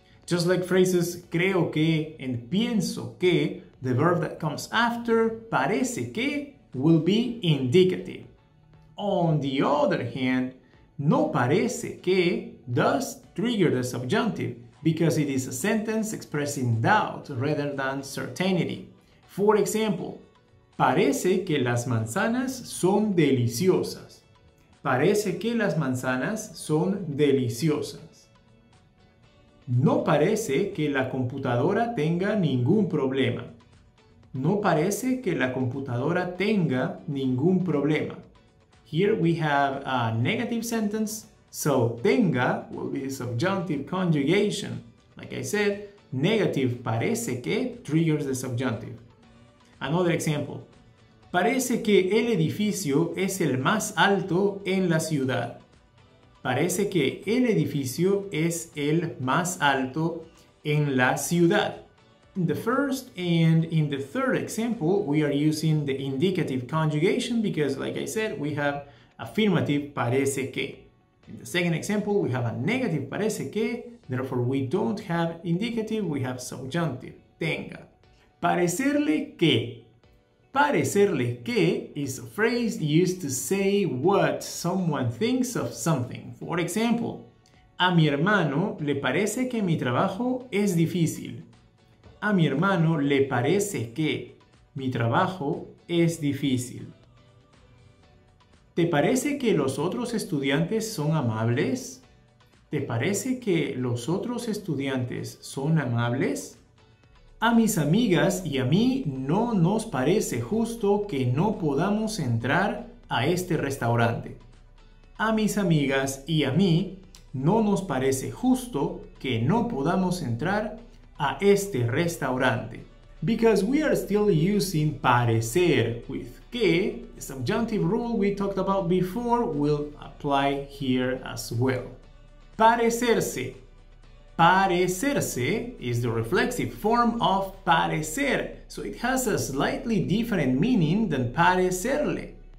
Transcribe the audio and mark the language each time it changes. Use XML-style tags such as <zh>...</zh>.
<en>Just like phrases creo que and pienso que, the verb that comes after parece que will be indicative. On the other hand, no parece que does trigger the subjunctive, because it is a sentence expressing doubt rather than certainty. For example,</en> <es>parece que las manzanas son deliciosas. Parece que las manzanas son deliciosas. No parece que la computadora tenga ningún problema. No parece que la computadora tenga ningún problema.</es> <en>Here we have a negative sentence. So, tenga will be subjunctive conjugation. Like I said, negative parece que triggers the subjunctive. Another example.</en> <es>Parece que el edificio es el más alto en la ciudad. Parece que el edificio es el más alto en la ciudad.</es> <en>In the first and in the third example, we are using the indicative conjugation because, like I said, we have affirmative parece que. In the second example, we have a negative parece que, therefore we don't have indicative, we have subjunctive, tenga. Parecerle que. Parecerle que is a phrase used to say what someone thinks of something. For example,</en> <es>a mi hermano le parece que mi trabajo es difícil. A mi hermano le parece que. Mi trabajo es difícil. ¿Te parece que los otros estudiantes son amables? ¿Te parece que los otros estudiantes son amables? A mis amigas y a mí no nos parece justo que no podamos entrar a este restaurante. A mis amigas y a mí no nos parece justo que no podamos entrar a este restaurante.</es> <en>Because we are still using parecer with que, the subjunctive rule we talked about before will apply here as well. Parecerse. Parecerse is the reflexive form of parecer, so it has a slightly different meaning than parecerle.</en>